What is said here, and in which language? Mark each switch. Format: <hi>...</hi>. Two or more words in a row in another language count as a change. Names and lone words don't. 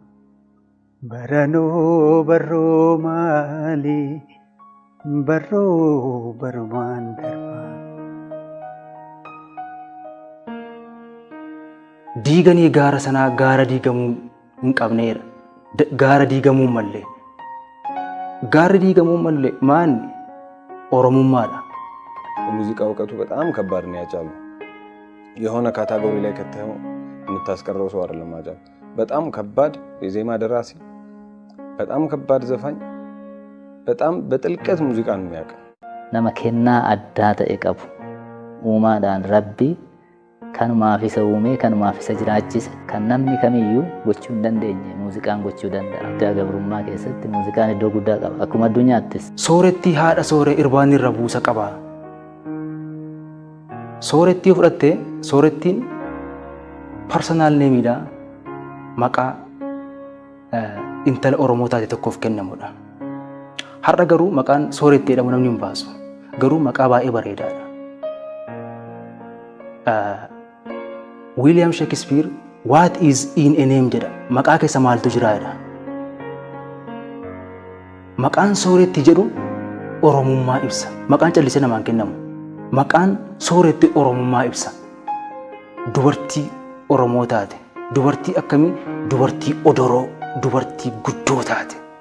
<om>Baranoo barroo maali barroo barumaan darba. Diiganii gaara sanaa gaara diigamuu hin qabneera. Gaara diigamuu mallee. Gaarri diigamuu mallee maanni Oromummaadha.</om> <am>የሙዚቃ እውቀቱ በጣም ከባድ ነው ያጫሉ። የሆነ ካታጎሪ ላይ ከተው የምታስቀረው ሰው አይደለም ያጫሉ። በጣም ከባድ የዜማ ደራሲ፣ በጣም ከባድ ዘፋኝ፣ በጣም በጥልቀት ሙዚቃን የሚያውቅ</am> <om>nama kennaa addaa ta'e qabu uumaadhaan rabbi kanumaaf isa uume kanumaaf isa jiraachise kan namni kamiyyuu gochuu hin dandeenye muuziqaan gochuu danda'a. Addaa gabrummaa keessatti muuziqaan iddoo guddaa qaba. Akkuma addunyaattis. Soorettii haadha sooree irbaanni irra buusa qaba. Soorettii fudhattee soorettiin</om> <en>parsonaal neemiidha</en> <om>maqaa intala Oromoo taate tokkoof kennamudha. Har'a garuu maqaan soorettii jedhamu namni hin baasu. Garuu maqaa baay'ee bareedaadha. William Shakespeare</om> <en>what is in a name</en> <om>jedha. Maqaa keessa maaltu jira jedha. Maqaan soorettii jedhu Oromummaa ibsa. Maqaan callisee namaan kennamu. Maqaan soorettii Oromummaa ibsa. Dubartii Oromoo taate. Dubartii akkamii? Dubartii odoroo. Dubartii guddoo taate.</om>